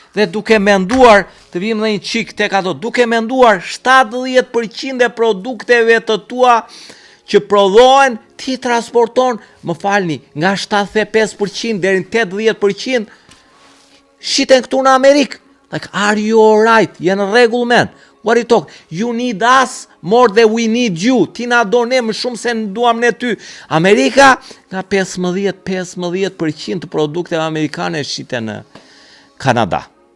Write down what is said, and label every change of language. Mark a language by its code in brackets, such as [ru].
[sq] Dhe duke menduar, të vim dhe një qik tek ato, duke menduar 70% e produkteve të tua që prodhohen, ti transporton, më falni, nga 75% deri në 80% shiten këtu në Amerikë. [en] Like, are you alright? [sq] Jenë rregull, [en] man. What are you talking? You need us more than we need you. [sq] Ti na do ne më shumë se duam ne ty. Amerika, nga 15% të produkteve amerikane shiten në Kanada.